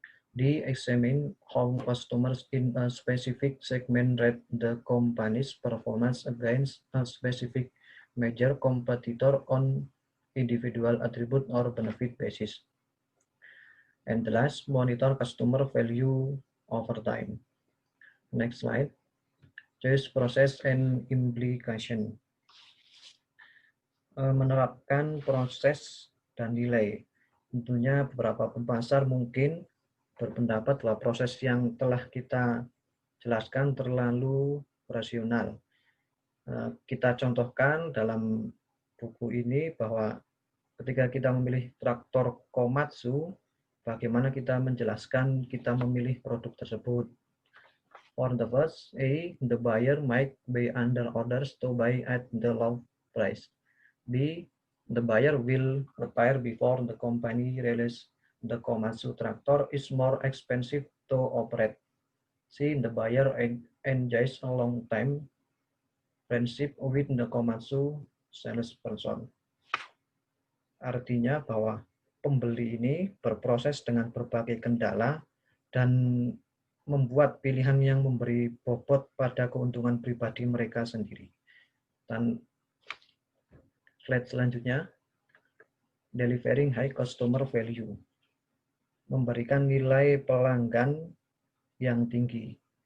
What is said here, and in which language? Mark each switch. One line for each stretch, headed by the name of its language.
English: D, examine how customers in a specific segment rate the company's performance against a specific major competitor on individual attribute or benefit basis. And the last, monitor customer value over time. Next slide. Choice process and implication.
Indonesian: Menerapkan proses dan nilai. Tentunya beberapa pembasar mungkin berpendapat bahwa proses yang telah kita jelaskan terlalu rasional. Kita contohkan dalam buku ini bahwa ketika kita memilih traktor Komatsu, bagaimana kita menjelaskan kita memilih produk tersebut.
English: For the first, A, the buyer might be under orders to buy at the low price. B, the buyer will retire before the company realizes the Komatsu tractor is more expensive to operate. C, the buyer enjoys a long time friendship with the Komatsu salesperson.
Indonesian: Artinya bahwa pembeli ini berproses dengan berbagai kendala dan membuat pilihan yang memberi bobot pada keuntungan pribadi mereka sendiri. Dan slide selanjutnya,
English: delivering high customer value,
Indonesian: memberikan nilai pelanggan yang tinggi.